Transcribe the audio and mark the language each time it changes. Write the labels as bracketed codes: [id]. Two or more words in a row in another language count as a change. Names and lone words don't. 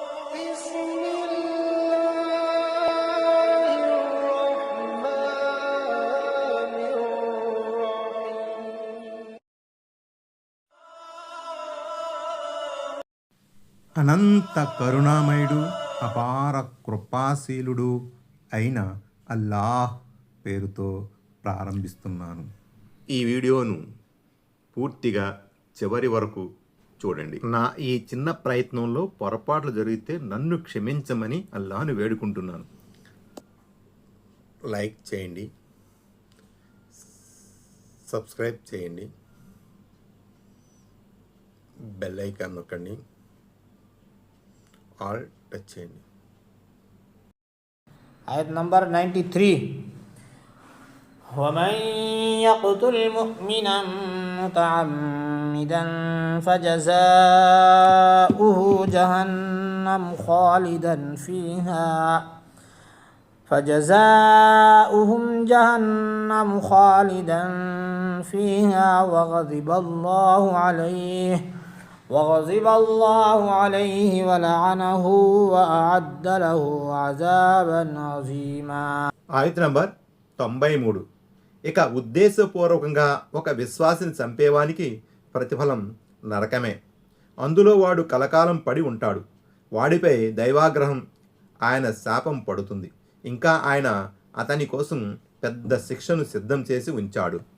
[ar] بسم الله الرحمن الرحيم. [te] అనంత కరుణామయుడు అపార కృపాశీలుడు అయిన అల్లాహ్ పేరుతో ప్రారంభిస్తున్నాను. ఈ వీడియోను పూర్తిగా చివరి వరకు చూడండి. నా ఈ చిన్న ప్రయత్నంలో పొరపాట్లు జరిగితే నన్ను క్షమించమని అల్లాహ్ను వేడుకుంటున్నాను. లైక్ చేయండి, సబ్స్క్రైబ్ చేయండి, [en] bell icon [te] నొక్కండి, [en] all touch [te] చేయండి. ఆయత్ నంబర్ 93 [ar] ومن يقتل مؤمنا متعمدا فجزاؤه جهنم خالدا فيها فجزاؤهم جهنم خالدا فيها وغضب الله عليه ولعنه وأعد له عذابا عظيما. [te] ఆయత నంబర్ 93. ఇక ఉద్దేశపూర్వకంగా ఒక విశ్వాసిని చంపేవానికి ప్రతిఫలం నరకమే. అందులో వాడు కలకాలం పడి ఉంటాడు. వాడిపై దైవాగ్రహం, ఆయన శాపం పడుతుంది. ఇంకా ఆయన అతని కోసం పెద్ద శిక్షను సిద్ధం చేసి ఉంచాడు.